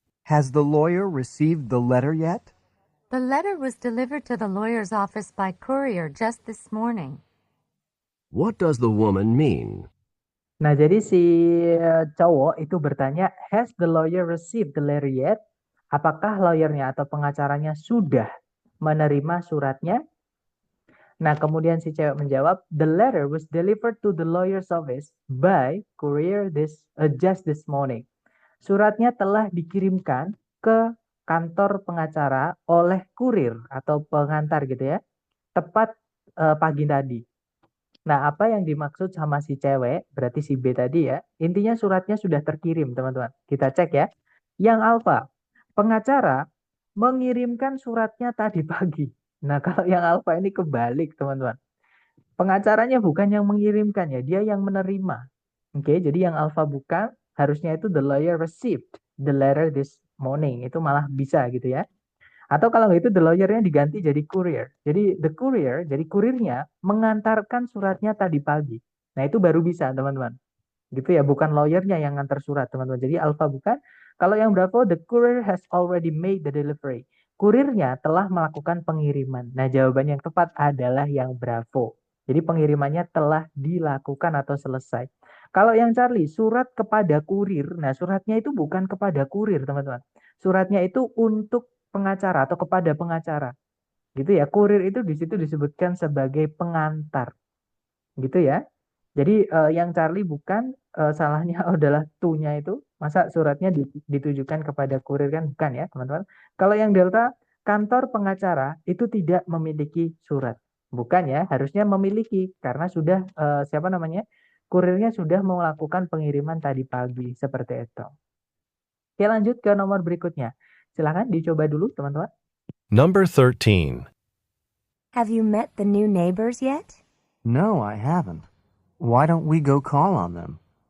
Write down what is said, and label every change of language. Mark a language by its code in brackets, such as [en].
[en] Has the lawyer received the letter yet? The letter was delivered to the lawyer's office by courier just this morning. What does the woman mean? [id] Nah, jadi si cowok itu bertanya, [en] has the lawyer received the letter yet? [id] Apakah lawyernya atau pengacaranya sudah menerima suratnya? Nah, kemudian si cewek menjawab, [en] the letter was delivered to the lawyer's office by courier just this morning. [id] Suratnya telah dikirimkan ke kantor pengacara oleh kurir atau pengantar gitu ya, tepat pagi tadi. Nah, apa yang dimaksud sama si cewek, berarti si B tadi ya, intinya suratnya sudah terkirim, teman-teman. Kita cek ya. Yang Alfa, pengacara mengirimkan suratnya tadi pagi. Nah, kalau yang Alfa ini kebalik, teman-teman. Pengacaranya bukan yang mengirimkan ya, dia yang menerima. Oke, jadi yang Alfa bukan, harusnya itu [en] the lawyer received the letter this morning. [id] Itu malah bisa gitu ya. Atau kalau itu the lawyer-nya diganti jadi courier. Jadi the courier, jadi kurirnya mengantarkan suratnya tadi pagi. Nah, itu baru bisa, teman-teman. Gitu ya, bukan lawyer-nya yang ngantar surat, teman-teman. Jadi Alpha bukan. Kalau yang Bravo, [en] the courier has already made the delivery. [id] Kurirnya telah melakukan pengiriman. Nah, jawaban yang tepat adalah yang Bravo. Jadi pengirimannya telah dilakukan atau selesai. Kalau yang Charlie, surat kepada kurir. Nah, suratnya itu bukan kepada kurir, teman-teman. Suratnya itu untuk pengacara atau kepada pengacara. Gitu ya. Kurir itu di situ disebutkan sebagai pengantar. Gitu ya. Jadi yang Charlie bukan, salahnya adalah to-nya itu. Masa suratnya ditujukan kepada kurir kan bukan ya, teman-teman. Kalau yang Delta, kantor pengacara itu tidak memiliki surat. Bukan ya, harusnya memiliki karena sudah siapa namanya? Kurirnya sudah melakukan pengiriman tadi pagi seperti itu. Oke, lanjut ke nomor berikutnya. Silahkan dicoba dulu, teman-teman. [en] Number 13. Have you met the new neighbors yet? No, I haven't. Why don't we go call on them?